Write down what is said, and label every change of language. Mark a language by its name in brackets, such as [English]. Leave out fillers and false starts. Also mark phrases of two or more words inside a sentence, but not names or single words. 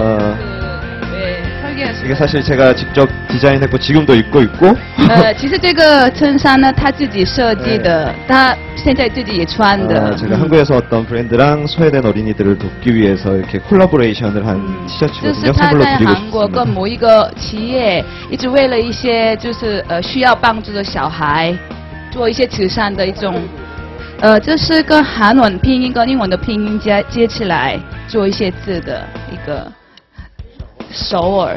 [Korean] 이게 사실 제가 직접 디자인했고 지금도 입고 있고. [Chinese] 其实这个衬衫呢，他自己设计的，他现在自己也穿的。 [Korean] 제가 한국에서 어떤 브랜드랑 소외된 어린이들을 돕기 위해서 이렇게 콜라보레이션을 한 티셔츠거든요. [Chinese] 就是他 [Korean] 선물로 [Chinese] 在 [Korean] 드리고 [Chinese] 韩国跟 [Korean] 싶습니다. [Chinese] 某一个企业，一直为了一些就是需要帮助的小孩，做一些慈善的一种。这是跟韩文拼音跟英文的拼音接起来做一些字的一个首尔。